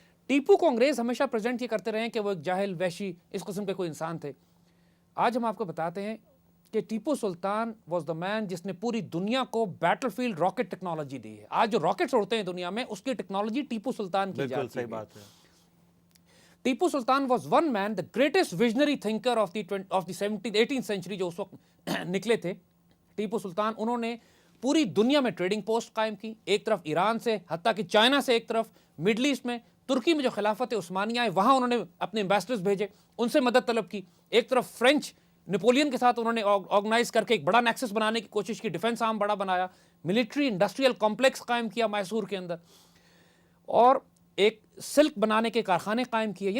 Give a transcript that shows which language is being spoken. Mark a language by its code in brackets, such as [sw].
[ur] ٹیپو کو انگریز ہمیشہ پریزنٹ یہ کرتے رہے ہیں کہ وہ ایک جاہل، وحشی، اس قسم کے کوئی انسان تھے. آج ہم آپ کو بتاتے ہیں کہ ٹیپو سلطان [en] was the man [ur] جس نے پوری دنیا کو بیٹل فیلڈ راکٹ ٹیکنالوجی دی ہے. آج جو راکٹس اڑتے ہیں دنیا میں، اس کی ٹیکنالوجی ٹیپو سلطان کی بالکل جاتی صحیح بات ہے. [en] Tipu Sultan was one man, the greatest visionary thinker of the 18th century [ur] جو اس وقت نکلے تھے. ٹیپو سلطان، انہوں نے پوری دنیا میں ٹریڈنگ پوسٹ قائم کی، ایک طرف ایران سے، حتیٰ کہ چائنا سے، ایک طرف مڈل ایسٹ میں، ترکی میں جو خلافت عثمانیہ ہے وہاں انہوں نے اپنے ایمبیسڈرز بھیجے، ان سے مدد طلب کی. ایک طرف فرینچ نیپولین کے ساتھ انہوں نے آرگنائز کر کے ایک بڑا نیکسس بنانے کی کوشش کی، ڈیفنس آرم بڑا بنایا، ملٹری انڈسٹریل کمپلیکس قائم کیا میسور کے اندر، اور ایک سلک بنانے کے کارخانے قائم کیے.